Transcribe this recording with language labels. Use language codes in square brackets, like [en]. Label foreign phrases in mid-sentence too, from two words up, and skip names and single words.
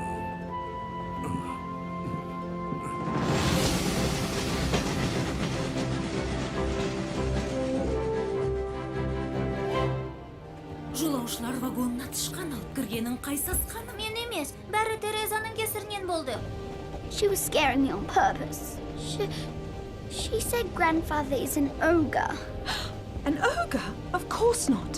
[kk] Жолаушылар вагонына тышқан алып кіргенін қайсасқаны? Мен емес, бәрі Терезаның кесірінен болды. [en] She was scaring me on purpose. She said grandfather is an ogre. An ogre? Of course not.